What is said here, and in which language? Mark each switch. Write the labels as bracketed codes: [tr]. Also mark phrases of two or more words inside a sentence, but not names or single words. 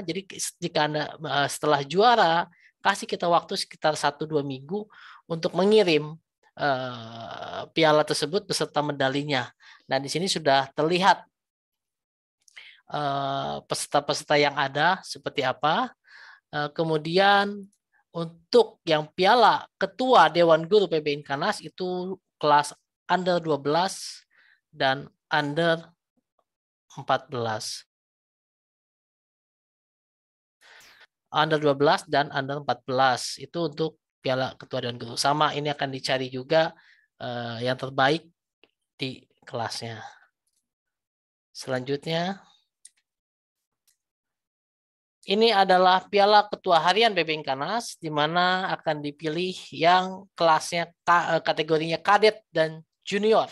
[id] Jadi jika Anda setelah juara, kasih kita waktu sekitar 1-2 minggu untuk mengirim piala tersebut beserta medalinya. Nah, di sini sudah terlihat peserta-peserta yang ada seperti apa. Kemudian untuk yang piala ketua Dewan Guru PB Inkanas itu kelas under 12 dan under 14. Under 12 dan under 14 itu untuk piala ketua Dewan Guru. Sama ini akan dicari juga yang terbaik di kelasnya. Selanjutnya ini adalah piala ketua harian PB Inkanas, di mana akan dipilih yang kelasnya kategorinya kadet dan junior.